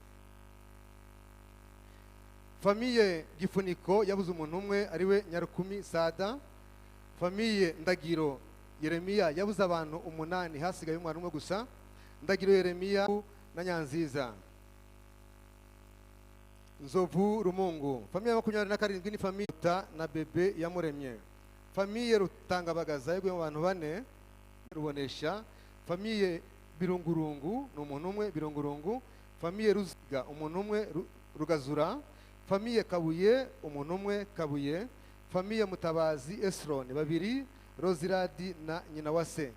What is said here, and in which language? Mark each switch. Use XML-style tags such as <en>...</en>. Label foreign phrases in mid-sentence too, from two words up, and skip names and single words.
<rw>Famille Gifuniko yabuze umuntu umwe ariwe Nyarukumi Sada. Famille Ndagiro Yeremia yabuze abantu 8 hasigaye umwana umwe gusa. Ndagiro Yeremia na Nyanziza. Nzovu Rumungu. Famille 27 ni famille na bebe yamuremye. Famille Rutangabagaza yegwe mu bantu 4 rubonesha. Famille Birungurungu no umuntu umwe Birungurungu. Famille Ruziga umuntu umwe Rugazura. Famille Kabuye umuntu umwe Kabuye. Famille Mutabazi Esron babiri Roziradi na Nyinawase.</rw>